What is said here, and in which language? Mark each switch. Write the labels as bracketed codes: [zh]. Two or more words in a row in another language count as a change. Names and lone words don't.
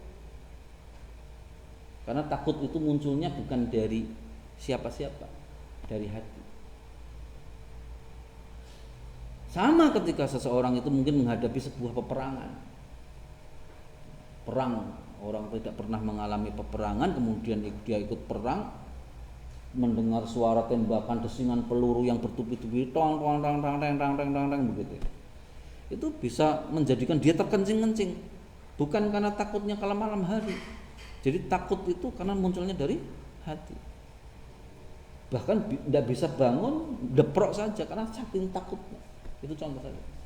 [id] Karena takut itu munculnya bukan dari siapa-siapa, dari hati. Sama ketika seseorang itu mungkin menghadapi sebuah peperangan. Perang, orang tidak pernah mengalami peperangan, kemudian dia ikut perang, mendengar suara tembakan, desingan peluru yang bertubi-tubi, tong tong tong tong tong tong tong tong begitu. Itu bisa menjadikan dia terkencing-kencing, bukan karena takutnya kalau malam hari. Jadi takut itu karena munculnya dari hati. Bahkan tidak bisa bangun, deprok saja karena saking takutnya. Itu contoh saja.